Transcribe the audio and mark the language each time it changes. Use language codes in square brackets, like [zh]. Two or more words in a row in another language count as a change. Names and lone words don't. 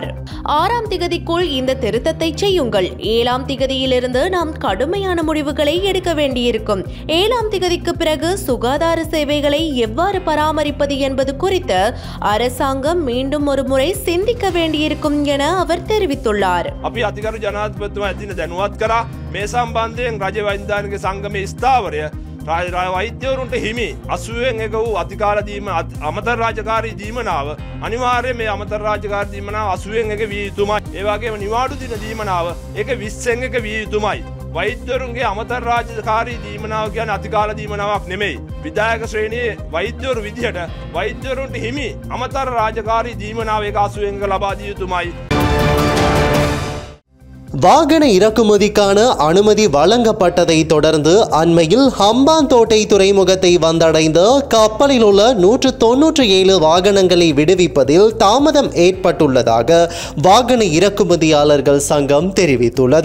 [ta] 6ஆம் திகதிக்குள் இந்த திருத்தத்தை செய்யுங்கள். 7ஆம் திகதியிலிருந்து நாம் கடுமையான முடிவுகளை எடுக்க வேண்டியிருக்கும். 7ஆம் திகதிக்கு பிறகு சுகாதார சேவைகளை எவ்வாறு பராமரிப்பது என்பது குறித்து அரசாங்கம் மீண்டும் ஒரு முறை சிந்திக்க வேண்டியிருக்கும் என அவர் தெரிவித்துள்ளார். [si] අපි අතිගරු ජනාධිපතිතුමා ඇදින දැනුවත් කරා මේ සම්බන්ධයෙන් රජ වෛද්‍යානික සංගමේ ස්ථාවරය වෛද්‍යවරුන්ට හිමි 80න් එක වූ අධිකාර දීම අමතර රාජකාරී දීමනාව අනිවාර්යයෙන් මේ අමතර රාජකාරී දීමනාව 80න් එක විය යුතුමයි. ඒ වගේම නිවාඩු දින දීමනාව ඒක 20න් එක විය යුතුමයි. වෛද්‍යවරුන්ගේ අමතර රාජකාරී දීමනාව කියන්නේ අතිකාල දීමනාවක් නෙමෙයි. විධායක ශ්‍රේණියේ වෛද්‍යවරු විදිහට වෛද්‍යවරුන්ට හිමි අමතර රාජකාරී දීමනාව ඒක 80න් එක ලබා දිය යුතුමයි. [ta] வாகன இறக்குமதிக்கான அனுமதி வழங்கப்பட்டதை தொடர்ந்து அண்மையில் ஹம்பாந்தோட்டை துறைமுகத்தை வந்தடைந்த கப்பலில் உள்ள 197 வாகனங்களை விடுவிப்பதில் தாமதம் ஏற்பட்டுள்ளதாக வாகன இறக்குமதியாளர்கள் சங்கம் தெரிவித்துள்ளது.